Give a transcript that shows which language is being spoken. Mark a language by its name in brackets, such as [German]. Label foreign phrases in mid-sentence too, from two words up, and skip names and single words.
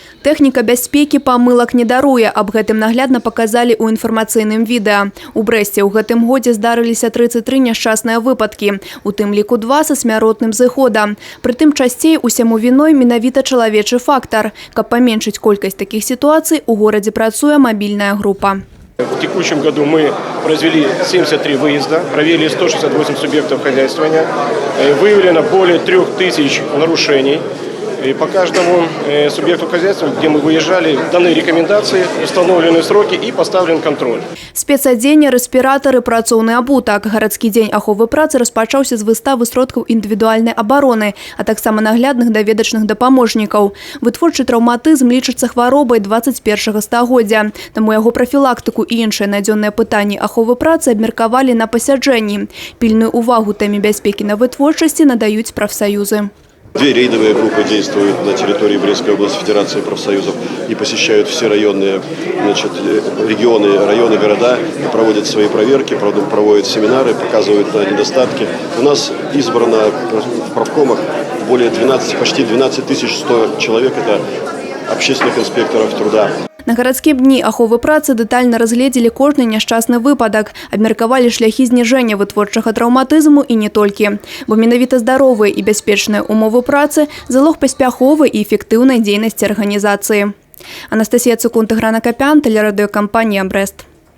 [Belarusian] Тэхніка бяспекі памылак не даруе. Аб гэтым наглядна паказалі ў інфармацыйным відэа. У Брэсце ў гэтым годзе здарыліся 33 няшчасныя выпадкі. У тым ліку 2 са смяротным зыходам. Прытым часцей усяму віной менавіта чалавечы фактар. Каб паменшыць колькасць такіх сітуацый, у горадзе працуе мабільная група. [Russian] В текущем году мы произвели 73 выезда, провели 168 субъектов хозяйствования, выявлено более 3000 нарушений. И по каждому субъекту хозяйства, где мы выезжали, даны рекомендации, установлены сроки и поставлен контроль. [Belarusian] Спецадзенне, рэспіратары, працоўны абутак. Гарадскі дзень аховы працы распачаўся з выставы сродкаў індывідуальнай абароны, а таксама наглядных даведачных дапаможнікаў. Вытворчы траўматызм лічыцца хваробай 21 стагоддзя. Таму яго прафілактыку і іншыя надзённыя пытанні аховы працы абмеркавалі на пасяджэнні. Пільную увагу тэме бяспекі на вытворчасці надаюць прафсаюзы. [Russian] 2 рейдовые группы действуют на территории Брестской области Федерации профсоюзов и посещают все районные, регионы, районы, города и проводят свои проверки, проводят семинары, показывают на недостатки. У нас избрано в правкомах более 12, почти 12 100 человек, это общественных инспекторов труда. [Belarusian] На гарадскім дні аховы працы дэтальна разгледзелі кожны няшчасны выпадак, абмеркавалі шляхі зніжэння вытворчага траўматызму і не толькі. Бо менавіта здаровыя і бяспечныя умовы працы – залог паспяховай і эфектыўнай дзейнасці арганізацыі. Анастасія Цукун, Тыгран Акапян, тэлерадыёкампанія «Брэст».